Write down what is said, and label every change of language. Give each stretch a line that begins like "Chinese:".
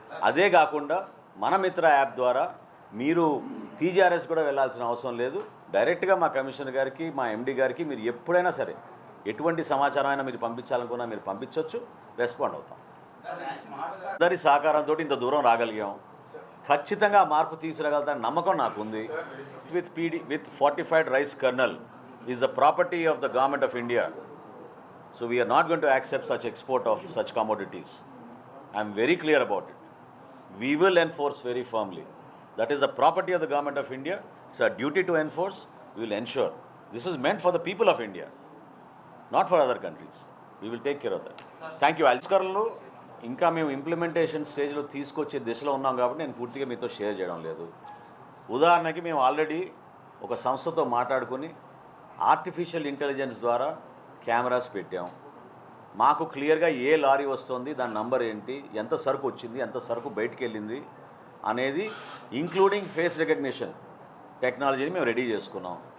Telugu: అదే కాకుండా మన మిత్ర యాప్ ద్వారా మీరు పీజీఆర్ఎస్ కూడా వెళ్ళాల్సిన అవసరం లేదు. డైరెక్ట్గా మా కమిషనర్ గారికి, మా ఎండి గారికి మీరు ఎప్పుడైనా సరే ఎటువంటి సమాచారం అయినా మీరు పంపించాలనుకున్నా మీరు పంపించవచ్చు, రెస్పాండ్ అవుతాం. అందరి సహకారంతో ఇంత దూరం రాగలిగాం. ఖచ్చితంగా మార్పు తీసుకురాగలుగుతాను నమ్మకం నాకు ఉంది.
English: With fortified rice kernel is the property of the government of India. So we are not going to accept such export of such commodities. I am very clear about it. We will enforce very firmly. That is the property of the government of India. It's our duty to enforce. We will ensure. This is meant for the people of India, not for other countries. We will take care of that. Thank you.
Telugu: సంస్కరణలు ఇంకా మేము implementation స్టేజ్లో తీసుకొచ్చే దిశలో ఉన్నాం కాబట్టి నేను పూర్తిగా మీతో షేర్ చేయడం లేదు. ఉదాహరణకి మేము ఆల్రెడీ ఒక సంస్థతో మాట్లాడుకుని ఆర్టిఫిషియల్ ఇంటెలిజెన్స్ ద్వారా కెమెరాస్ పెట్టాం. మాకు క్లియర్గా ఏ లారీ వస్తుంది, దాని నంబర్ ఏంటి, ఎంత సరుకు వచ్చింది, ఎంత సరుకు బయటికి వెళ్ళింది అనేది ఇంక్లూడింగ్ ఫేస్ రికగ్నిషన్ టెక్నాలజీని మేము రెడీ చేసుకున్నాం.